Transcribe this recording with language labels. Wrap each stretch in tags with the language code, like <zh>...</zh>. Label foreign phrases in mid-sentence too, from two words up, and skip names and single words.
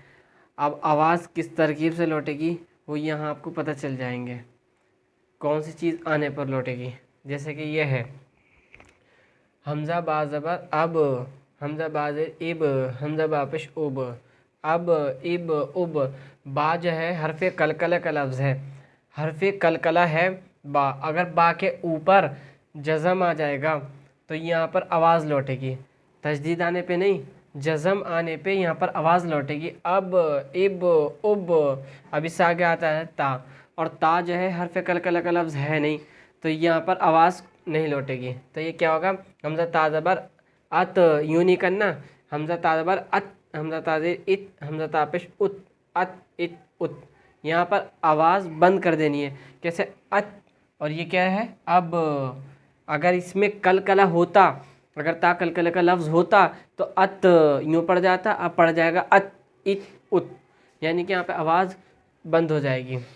<ur>اب آواز کس ترکیب سے لوٹے گی وہ یہاں آپ کو پتہ چل جائیں گے، کون سی چیز آنے پر لوٹے گی۔ جیسے کہ یہ ہے حمزہ با زبر اب، حمزہ با زیر اب، حمزہ با پیش اب، اب اب اب۔ با جو ہے حرف کلکلہ کا لفظ ہے، حرف کلکلہ ہے با۔ اگر با کے اوپر جزم آ جائے گا تو یہاں پر آواز لوٹے گی، تشدید آنے پہ نہیں، جزم آنے پہ یہاں پر آواز لوٹے گی، اب اب اب۔ اب اس سے آگے آتا ہے تا، اور تا جو ہے حرف کلکلہ کا لفظ ہے نہیں تو یہاں پر آواز نہیں لوٹے گی۔ تو یہ کیا ہوگا؟ حمزہ تا زبر ات، یوں نہیں کرنا، حمزہ تا زبر ات، حمزہ تا زیر ات، حمزہ تا پیش ات، ات ات ات۔ یہاں پر آواز بند کر دینی ہے، کیسے؟ ات۔ اور یہ کیا ہے؟ اب۔ اگر اس میں کلکلہ ہوتا، اگر تا کلکلہ کا لفظ ہوتا تو ات یوں پڑ جاتا، اب پڑ جائے گا ات ات ات، یعنی کہ یہاں پہ آواز بند ہو جائے گی۔</ur>